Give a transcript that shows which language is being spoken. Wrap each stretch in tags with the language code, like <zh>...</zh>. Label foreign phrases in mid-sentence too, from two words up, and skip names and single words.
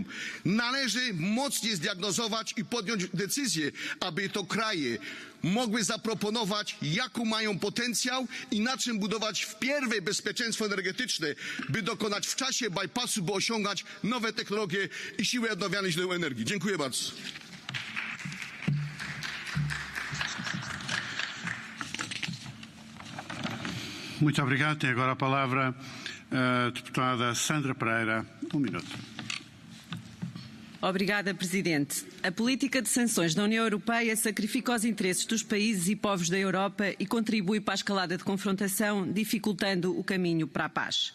<pl>Należy mocniej zdiagnozować i podjąć decyzję, aby to kraje mogły zaproponować, jaką mają potencjał i na czym budować wpierw bezpieczeństwo energetyczne, by dokonać w czasie bypassu, by osiągać nowe technologie i siły odnawialnych źródeł energii. Dziękuję bardzo.</pl> <pt>Muito obrigado. Tem agora a palavra a deputada Sandra Pereira. Minuto. Obrigada, Presidente. A política de sanções da União Europeia sacrifica os interesses dos países e povos da Europa e contribui para a escalada de confrontação, dificultando o caminho para a paz.</pt>